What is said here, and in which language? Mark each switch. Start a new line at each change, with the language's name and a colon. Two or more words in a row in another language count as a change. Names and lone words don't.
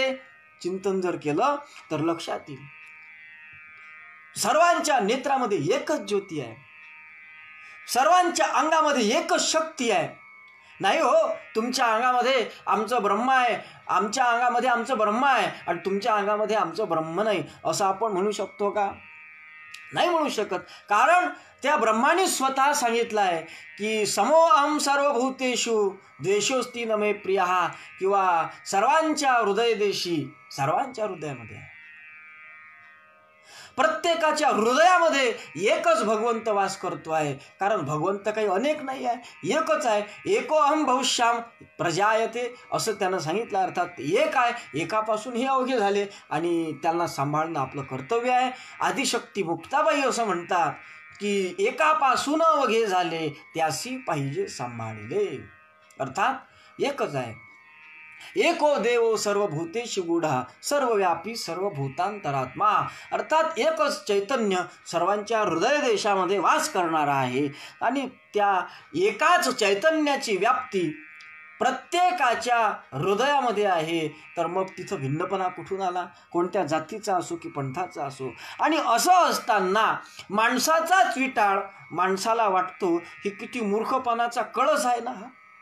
Marathi: चिंतन जर केलं तर लक्षात येईल. सर्वांच्या नेत्रामध्ये एकच ज्योती आहे, सर्वांच्या अंगामध्ये एकच शक्ती आहे. नाही हो, तुमच्या अंगामध्ये आमचं ब्रह्म आहे, आमच्या अंगामध्ये आमचं ब्रह्म आहे आणि तुमच्या अंगामध्ये आमचं ब्रह्म नाही, असं आपण म्हणू शकतो का? नाही म्हणू शकत. कारण त्या ब्रह्माने स्वतः सांगितलं आहे की
Sanskrit: समो अहम सर्वभूतेषु द्वेषोस्ति न मे प्रियः,
Marathi: किंवा सर्वांच्या हृदयदेशी, सर्वांच्या हृदयामध्ये आहे. प्रत्येकाच्या हृदयामध्ये एकच भगवंत वास करतो आहे. कारण भगवंत काही अनेक नाही आहे, एकच आहे.
Sanskrit: एको अहम बहुश्याम प्रजायते
Marathi: असं त्यानं सांगितलं. अर्थात एक आहे, एकापासून हे अवघे झाले आणि त्यांना सांभाळणं आपलं कर्तव्य आहे. आदिशक्ती मुक्ताबाई असं म्हणतात की एकापासून अवघे झाले त्यासी पाहिजे सांभाळले. अर्थात एकच आहे.
Sanskrit: एको देवो सर्वभूतेषु गूढः सर्वव्यापी सर्वभूतांतरात्मा.
Marathi: अर्थात एकच चैतन्य सर्वांच्या हृदय देशामध्ये वास करणारा आहे. आणि त्या एकाच चैतन्याची व्याप्ती प्रत्येकाच्या हृदयामध्ये आहे. तर मग तिथं भिन्नपणा कुठून आला? कोणत्या जातीचा असो की पंथाचा असो. आणि असं असताना माणसाचाच विटाळ माणसाला वाटतो ही किती मूर्खपणाचा कळस आहे ना हा.